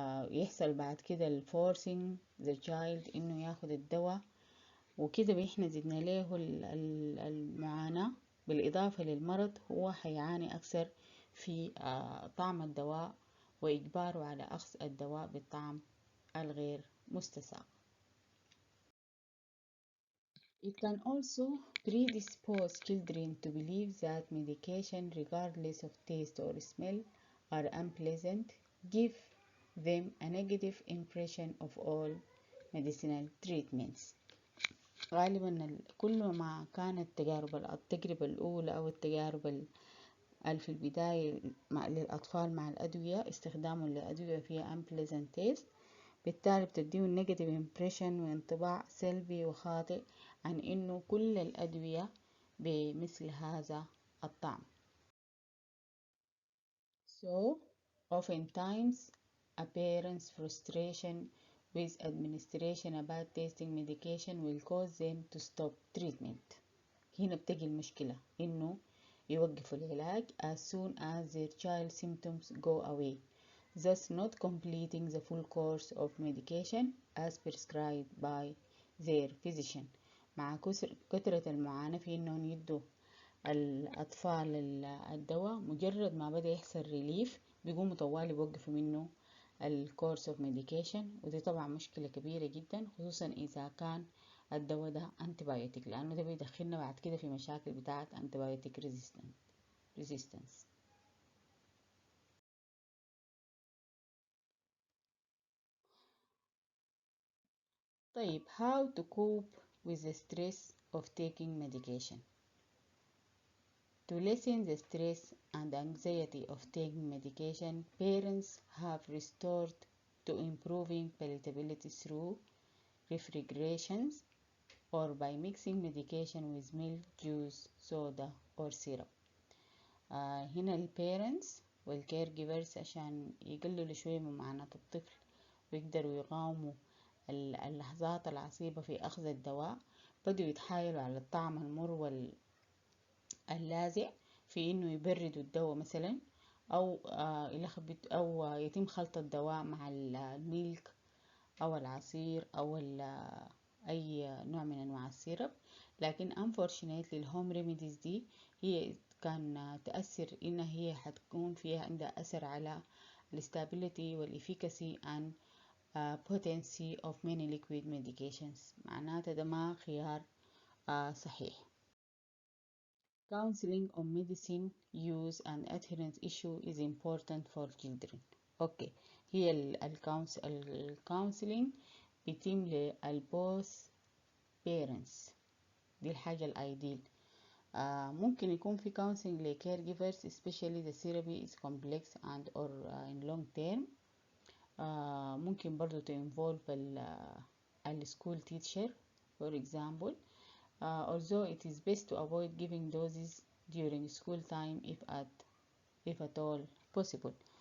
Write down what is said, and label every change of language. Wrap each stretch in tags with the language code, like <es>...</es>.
<ar>يحصل بعد كده</ar> <en>forcing the child</en> <ar>إنه ياخد الدواء وكده إحنا زدنا له المعاناة بالإضافة للمرض، هو حيعاني أكثر في طعم الدواء وإجباره على أخذ الدواء بالطعم الغير مستساغ.</ar> <en>It can also predispose children to believe that medication, regardless of taste or smell, are unpleasant, give them a negative impression of all medicinal treatments.</en> <ar>غالبا كل ما كانت التجربة الأولى أو التجارب في البداية للأطفال مع الأدوية استخدامهم للأدوية فيها unpleasant taste، بالتالي بتديه</ar> <en>negative impression</en> <ar>وانطباع سلبي وخاطئ عن إنه كل الأدوية بمثل هذا الطعم.</ar> <en>So, oftentimes, a parent's frustration with administration of bad tasting medication will cause them to stop treatment.</en> <ar>هنا بتجي المشكلة إنه يوقفوا العلاج</ar> <en>as soon as their child symptoms go away, thus not completing the full course of medication as prescribed by their physician.</en> <ar>مع كثرة المعاناة في إنهم يدوا الأطفال الدواء مجرد ما بدأ يحصل ريليف بيقوموا طوال يوقفوا منه الكورس اوف ميديكيشن، ودي طبعا مشكلة كبيرة جدا خصوصا إذا كان الدواء ده antibiotic، لأنه ده بيدخلنا بعد كده في مشاكل بتاعة antibiotic resistance.</ar> <en>طيب how to cope with the stress of taking medication. To lessen the stress and anxiety of taking medication, parents have resorted to improving palatability through refrigerations or by mixing medication with milk, juice, soda or syrup.</en> <ar>هنا ال parents وال caregivers عشان يقللوا شوية من معاناة الطفل ويقدروا يقاوموا اللحظات العصيبة في أخذ الدواء، بدوا يتحايلوا على الطعم المر واللاذع في إنه يبردوا الدواء مثلا، أو يتم خلط الدواء مع الميلك أو العصير أو أي نوع من أنواع السيرب. لكن unfortunately الهوم ريميديز دي هي كان تأثر إنها هي حتكون فيها عندها أثر على stability والefficacy</ar> <en>and potency of many liquid medications.</en> <ar>معناته ده ما خيار صحيح.</ar> <en>Counseling on medicine use and adherence issue is important for children.</en> <ar>اوكي، هي الكونسلينج بيتم للبوث parents، دي الحاجة الايديل. ممكن يكون في</ar> <en>counseling ل caregivers especially the therapy is complex and or in long term.</en> <ar>ممكن برضو</ar> <en>to involve ال school teacher for example. Although it is best to avoid giving doses during school time if at all possible.</en>